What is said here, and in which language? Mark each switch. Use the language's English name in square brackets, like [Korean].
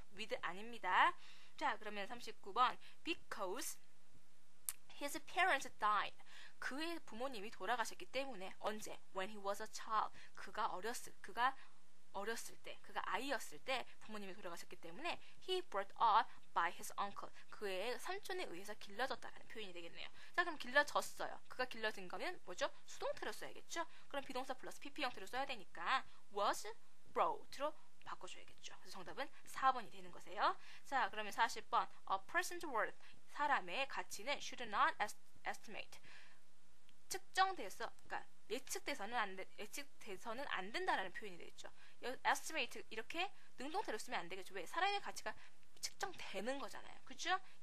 [Korean] with 아닙니다. 자, 그러면 39번. [English] because his parents died. [Korean] 그의 부모님이 돌아가셨기 때문에 언제? [English] When he was a child. [Korean] 그가 어렸을 때, 그가 아이였을 때 부모님이 돌아가셨기 때문에 [English] he brought up by his uncle. [Korean] 그의 삼촌에 의해서 길러졌다라는 표현이 되겠네요. 자, 그럼 길러졌어요. 그가 길러진 거면 뭐죠? 수동태로 써야겠죠? 그럼 비동사 플러스 pp 형태로 써야 되니까 was brought로 바꿔줘야겠죠. 그래서 정답은 4번이 되는 거세요. 자, 그러면 40번. [English] A person's worth. [Korean] 사람의 가치는 [English] should not estimate. [Korean] 측정돼서, 그러니까 예측돼서는 안 된다라는 표현이 되겠죠. estimate 이렇게 능동태로 쓰면 안 되겠죠. 왜? 사람의 가치가 측정되는 거잖아요. 그죠?